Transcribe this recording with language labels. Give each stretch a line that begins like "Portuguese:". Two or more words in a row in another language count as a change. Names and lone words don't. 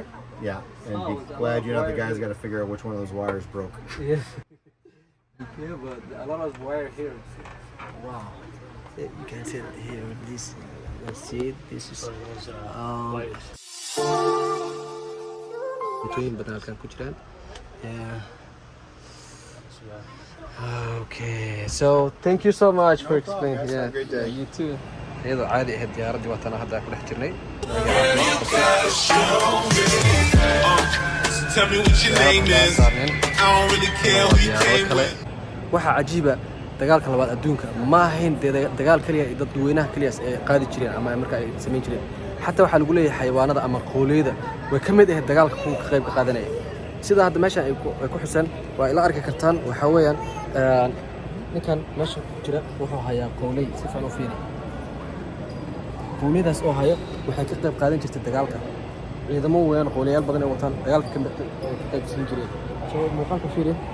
English: Yeah, and be glad you're not the guys who got to figure out which one of those wires broke. Yeah. Yeah, but a lot of wire here. Wow. You can see that here. This, let's see. This is between
Somali: banalkan ku jiraan.
English: Yeah. Okay. So thank you so much for explaining. Guys, have a great day. You too.
Somali: iyadoo caadi ahayd diyaaradii waatana hadda ku dhex jirnay.
English: Tell me what your name is. I don't really care who you came with.
Somali: waxaa cajiiba dagaalka labaad adduunka ma ahayn dagaal kaliya dadweynaha kaliyaas ay qaadi jireen ama marka ay samayn jireen xataa waxaa lagu leeyahay xayawaanada ama qooleyda way ka mid ahayd dagaalka kuwa ka qayb qaadanaya sida hadda meeshan ay ku xusan waa ila arki kartaan waxaa weeyaan ninkan meesha ku jira wuxuu hayaa qooley si fiican u fiiri qooleydaas oo hayo waxay ka qayb qaadan jirtay dagaalka ciidamo weeyaan qooleyaal badan ay wataan dagaalka ka qayb siin jireen soo muuqaalka fiiri